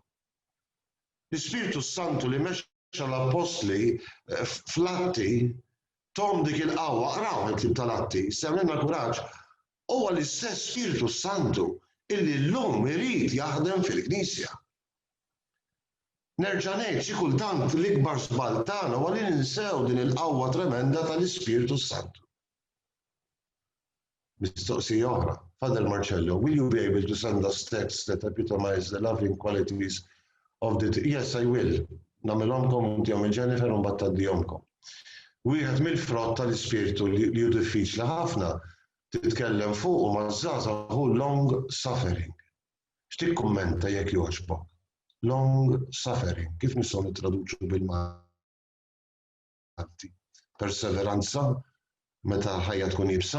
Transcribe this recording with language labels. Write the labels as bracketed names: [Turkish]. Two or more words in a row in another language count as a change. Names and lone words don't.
[Maltese] L-Ispiritu Santu li mexxa l-Apostli fl-Atti tom dik il-qawwa, qraw il-klib tal-Atti, semmilna kuraġġ, huwa l-istess Spiritu Santu illi llum irid jaħdem fil-Knisja. Nerġa' ngħid xi kultant l-ikbar żball tagħna huwa li ninsew din il-qawwa tremenda tal-Ispiritu Santu. Mistoqsija oħra, [English] Father Marcello, will you be able to send us texts that epitomize the loving qualities of the... Yes, I will. [Maltese] Nagħmilhomkom intihom il-Jennifer u mbagħad tgħaddihomkom. Wieħed mill-frott tal-ispirtu li hu diffiċli ħafna titkellem fuq u maż-żgħażagħ hu [English] long suffering. [Maltese] X'tikkummenta jekk jogħġbok? [English] Long suffering. [Maltese] Kif nistgħu nittraduċu bil-Malti? Perseveranza meta ħajja tkun ibsa?